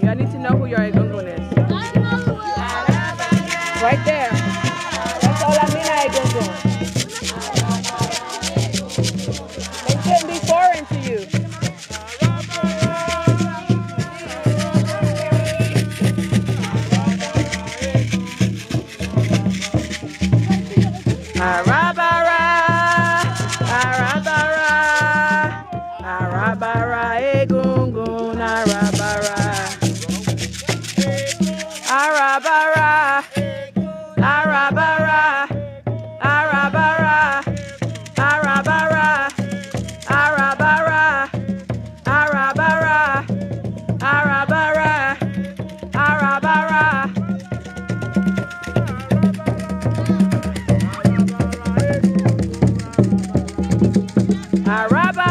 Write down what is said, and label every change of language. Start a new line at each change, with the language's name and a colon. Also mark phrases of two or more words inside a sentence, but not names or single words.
English: You need to know who your Egungun is. Right there. That's Olamina Egungun. It shouldn't be foreign to you.
Yoruba: Arabara, Arabara, Arabara, Egungun, Arabara, Arabara, Arabara, Arabara, Arabara, Arabara, Arabara, Arabara, Arabara.
English: All right.